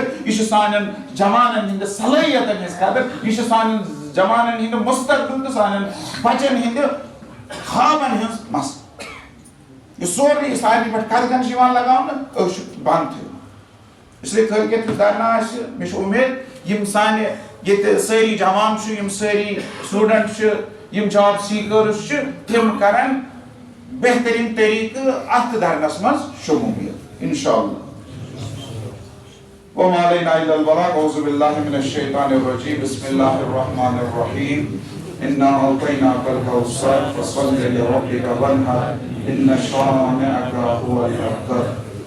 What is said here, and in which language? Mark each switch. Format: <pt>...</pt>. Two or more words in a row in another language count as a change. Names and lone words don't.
<ks>یہِ چھُ سانٮ۪ن جوانن ہٕنٛدِ صلٲحیتن ہٕنٛز قدر یہِ چھِ سانٮ۪ن جوانن ہٕنٛدِ مستقبل تہٕ سانٮ۪ن بچن ہٕنٛدِ خوابن ہٕنٛز مسلہٕ یہِ سورُے سارنٕے پٮ۪ٹھ قدغن چھُ یِوان لگاونہٕ أسۍ چھِ بنٛد تھٲومٕتۍ اسلیے کٲلۍکٮ۪تھ یُس دھرنا آسہِ مےٚ چھُ اُمید یِم سانہِ ییٚتہِ سٲری جوان چھِ یِم سٲری سٹوٗڈنٹ چھِ یِم جاب سیٖکٲرٕس چھِ تِم کرن بہتریٖن طریٖقہٕ اتھ دھرنس منٛز شموٗلیت</ks> <ar>انشاء اللہ وما علینا الا البلاغ اعوذ باللہ من الشیطان الرجیم بسم اللہ الرحمن الرحیم انا اعطیناک الکوثر فصل لربک وانحر ان شانئک هو الابتر</ar>